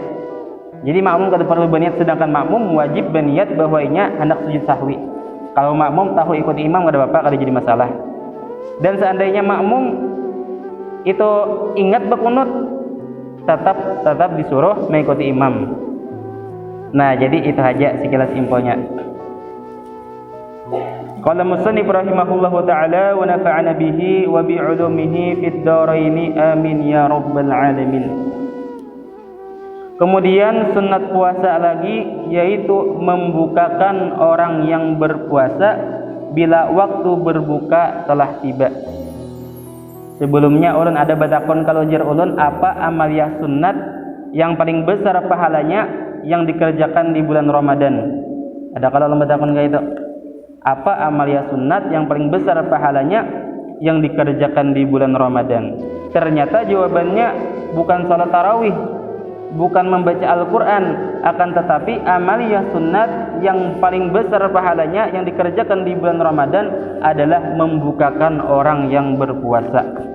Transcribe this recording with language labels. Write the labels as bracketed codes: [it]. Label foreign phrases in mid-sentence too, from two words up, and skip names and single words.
[bjn] Jadi makmum kada perlu berniat, sedangkan makmum wajib berniat bahwa inya hendak sujud sahwi. Kalau makmum tahu ikuti imam kada apa-apa, kada jadi masalah. Dan seandainya makmum itu ingat berkunut, tetap disuruh mengikuti imam. Nah, jadi itu aja sekilas infonya. [ar] قال المصنف رحمه الله تعالى ونفعنا به وبعلومه في الدارين آمين يا رب العالمين. [bjn] Kemudian sunat puasa lagi, yaitu membukakan orang yang berpuasa bila waktu berbuka telah tiba. Sebelumnya ulun ada batakon kalau jar ulun, apa amaliyah sunnat yang paling besar pahalanya yang dikerjakan di bulan Ramadan? Ada kalau ulun batakon kayak itu. Apa amaliyah sunnat yang paling besar pahalanya yang dikerjakan di bulan Ramadan? Ternyata jawabannya bukan salat tarawih, bukan membaca Al-Quran, akan tetapi amaliyah sunnat yang paling besar pahalanya yang dikerjakan di bulan Ramadan adalah membukakan orang yang berpuasa.